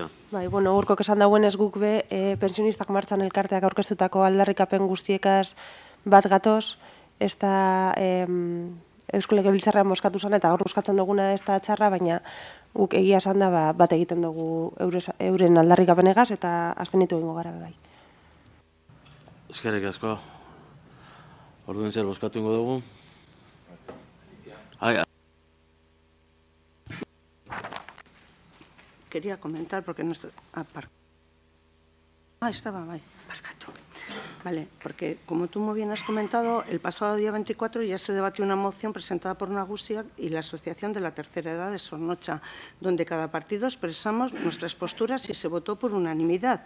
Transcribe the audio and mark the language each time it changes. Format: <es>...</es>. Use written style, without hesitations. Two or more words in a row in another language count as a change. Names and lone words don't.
<eu>Bai, bueno, Urkok esan dauen ez guk be, pensionistak martzan elkarteak aurkeztutako aldarrikapen guztiekaz bat gatoz, ez da Eusko Legebiltzarrean bozkatu zen, eta hor bozkatzen duguna ez da txarra, baina guk egia esan da bat egiten dugu euren aldarrikapenegaz, eta abstenitu egingo gara bai. Eskerrik asko. Orduan zer bozkatu ingo dugu?</eu> <es>Quería comentar porque no estoy... estaba, vale, parcato. Vale, porque como tú muy bien has comentado, el pasado día 24 ya se debatió una moción presentada por Nagusia y la Asociación de la Tercera Edad de Sornocha, donde cada partido expresamos nuestras posturas y se votó por unanimidad.</es>